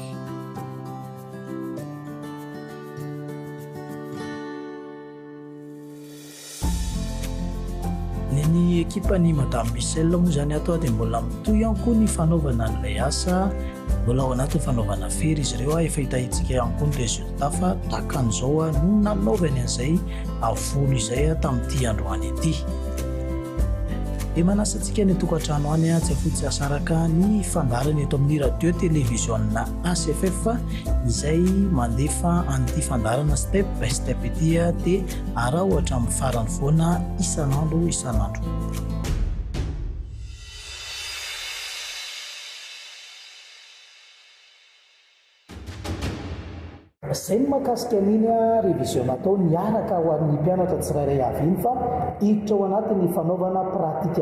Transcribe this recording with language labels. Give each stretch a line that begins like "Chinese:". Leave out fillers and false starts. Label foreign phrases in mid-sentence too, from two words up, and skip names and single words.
Malagasy: Ny ekipa ny madame Michel moa zany atao dia mbola mitoy ihany koa ny fanaovana an'ilay asa, mbola ao anatin'ny fanaovana fery izy ireo efa hitahitsika ihany koa ny résultat fa tahaka an'izao no nanaovany an'izay volo izay tamin'ity androany ity. Dia manasa antsika ny tokantrano any tsy afotsy asaraka ny fandarany eto amin'ny
French: radio télévision
Malagasy: na ACFF izay mandefa an'ity fandarana
English: step by step
Malagasy: ity dia araha ohatra amin'ny farany foana isan'andro. Izay ny mahakasika an'iny révision natao niaraka ho an'ny mpianatra tsirairay avy iny fa hiditra ao anatin'ny fanaovana pratika